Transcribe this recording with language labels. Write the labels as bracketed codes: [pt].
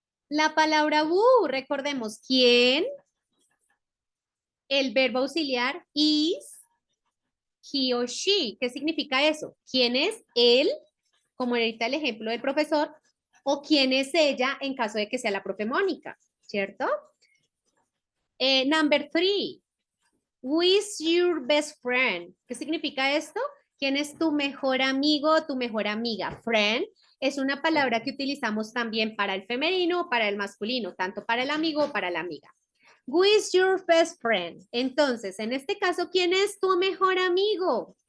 [es] La palabra who, recordemos, ¿quién? El verbo auxiliar is, he o she. ¿Qué significa eso? ¿Quién es él? Como ahorita el ejemplo del profesor, o quién es ella en caso de que sea la profe Mónica, ¿cierto? [en] Number three, who is your best friend? [es] ¿Qué significa esto? ¿Quién es tu mejor amigo o tu mejor amiga? Friend es una palabra que utilizamos también para el femenino o para el masculino, tanto para el amigo o para la amiga. [en] Who is your best friend? [es] Entonces, en este caso, ¿quién es tu mejor amigo?